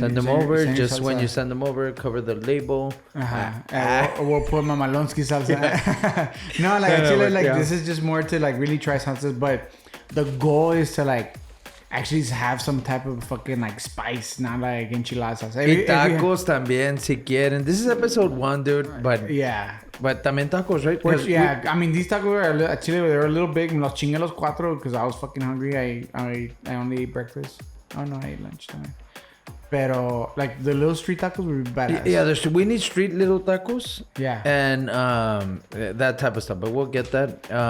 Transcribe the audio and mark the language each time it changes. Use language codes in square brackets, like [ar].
[en] them over. Just when you send them over, cover the label. We'll put Mamalonskis salsa. No, actually, this is just more to really try salsas, but the goal is to actually have some type of fucking spice, not like enchiladas. [es] Y tacos también, si quieren. [en] This is episode 1, dude. But but [es] también [en] tacos, right? I mean, these tacos are actually they're a little big. [es] Me los chingué los 4 [en] because I was fucking hungry. I only ate breakfast. Oh no, I ate lunch tonight. Pero the little street tacos would be badass. Yeah, we need street little tacos. Yeah. And that type of stuff. But we'll get that.